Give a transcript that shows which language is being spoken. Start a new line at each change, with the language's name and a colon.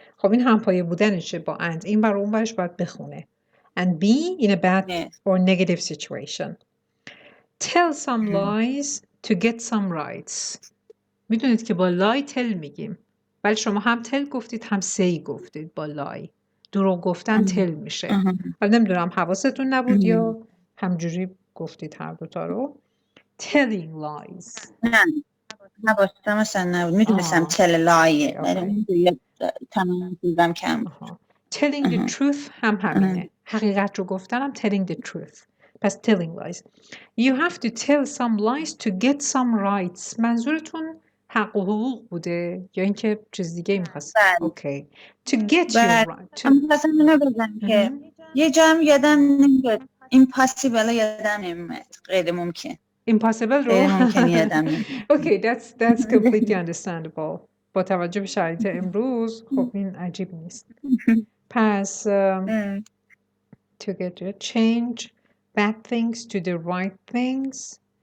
Persian: خب این همپایه بودنشه با and. این برای اون برش باید بخونه.
English: And be in a bad or negative situation. Tell some lies to get some rights.
Persian: میدونید که با lie tell میگیم. ولی شما هم tell گفتید هم say گفتید با lie. دروغ گفتن tell میشه. ولی نمیدونم حواستون نبود یا همجوری گفتید هر دوتا رو.
English: Telling lies.
Persian: نه حواستم اصلا نبود. میدونستم
English: tell lie.
Persian: ولی تمام دیدم کم.
English: Telling the truth
Persian: هم همینه. حقیقت رو گفتن هم
English: telling the truth. پس telling lies. You have to tell some lies to get some rights.
Persian: منظورتون حق و حقوق بوده یا اینکه چیز دیگه می‌خواست؟ اوکی.
English: To get your right.
Persian: مثلا اینو بگم که یه جام یادم نمیاد. impossible یادم نمیاد. غیر ممکن. Impossible رو؟ غیر ممکن یادم نمیاد.
English: Okay, that's completely understandable.
Persian: با توجه به شرایط امروز خب این عجیب نیست.
English: پس to get it, change bad things to the right things.